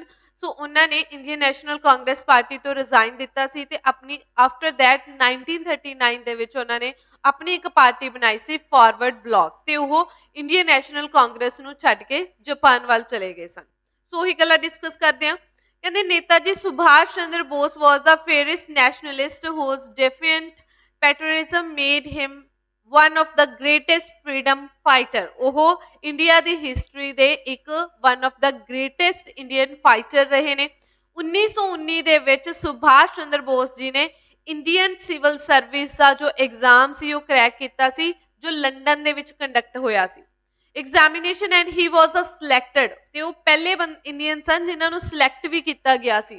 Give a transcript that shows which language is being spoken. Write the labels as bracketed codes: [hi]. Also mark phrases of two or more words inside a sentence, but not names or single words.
[pa] ਸੋ ਉਹਨਾਂ ਨੇ ਇੰਡੀਅਨ ਨੈਸ਼ਨਲ ਕਾਂਗਰਸ ਪਾਰਟੀ ਤੋਂ ਰਿਜ਼ਾਈਨ ਦਿੱਤਾ ਸੀ ਤੇ ਆਪਣੀ [en] after that [pa] 1939 ਦੇ ਵਿੱਚ ਉਹਨਾਂ ਨੇ ਆਪਣੀ ਇੱਕ ਪਾਰਟੀ ਬਣਾਈ ਸੀ ਫਾਰਵਰਡ ਬਲਾਕ, ਤੇ ਉਹ ਇੰਡੀਅਨ ਨੈਸ਼ਨਲ ਕਾਂਗਰਸ ਨੂੰ ਛੱਡ ਕੇ ਜਾਪਾਨ ਵੱਲ ਚਲੇ ਗਏ ਸਨ। ਸੋ ਉਹੀ ਗੱਲਾਂ ਡਿਸਕਸ ਕਰਦੇ ਹਾਂ। ਕਹਿੰਦੇ [en] ਨੇਤਾ ਜੀ ਸੁਭਾਸ਼ ਚੰਦਰ ਬੋਸ was the fairest nationalist whose defiant patriotism made him one of the greatest freedom fighter। [pa] ਉਹ ਇੰਡੀਆ ਦੀ ਹਿਸਟਰੀ ਦੇ ਇੱਕ [en] one of the greatest Indian fighter [pa] ਰਹੇ ਨੇ। 1919 ਦੇ ਵਿੱਚ ਸੁਭਾਸ਼ ਚੰਦਰ ਬੋਸ ਜੀ ਨੇ ਇੰਡੀਅਨ ਸਿਵਲ ਸਰਵਿਸ ਦਾ ਜੋ ਐਗਜ਼ਾਮ ਸੀ ਉਹ ਕ੍ਰੈਕ ਕੀਤਾ ਸੀ, ਜੋ ਲੰਡਨ ਦੇ ਵਿੱਚ ਕੰਡਕਟ ਹੋਇਆ ਸੀ ਐਗਜ਼ਾਮੀਨੇਸ਼ਨ, [en] and he was a selected, [pa] ਤੇ ਉਹ ਪਹਿਲੇ ਇੰਡੀਅਨ ਸਨ ਜਿਨ੍ਹਾਂ ਨੂੰ ਸਿਲੈਕਟ ਵੀ ਕੀਤਾ ਗਿਆ ਸੀ।